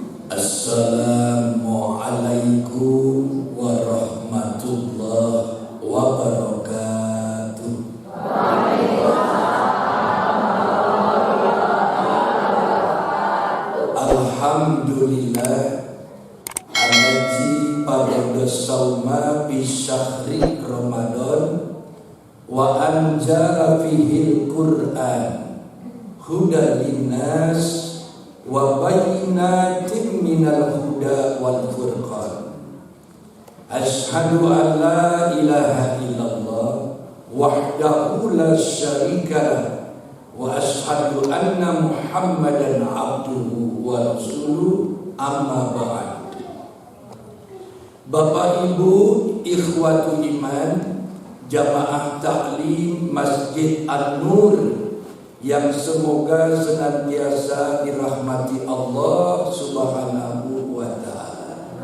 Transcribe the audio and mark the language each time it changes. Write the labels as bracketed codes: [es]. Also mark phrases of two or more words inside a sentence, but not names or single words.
[ar] السلام عليكم ورحمة الله وبركاته. الحمد لله الذي فرض الصوم في شهر رمضان وأنزل فيه القرآن هدى للناس وبينات من الهدى والفرقان. أشهد أن لا إله إلا الله وحده لا شريك له وأشهد أن محمدا عبده ورسوله، أما بعد. [id] Bapak Ibu [ar] إخوة الإيمان, [id] jamaah taklim Masjid An-Nur yang semoga senantiasa dirahmati Allah [ar] سبحانه وتعالى.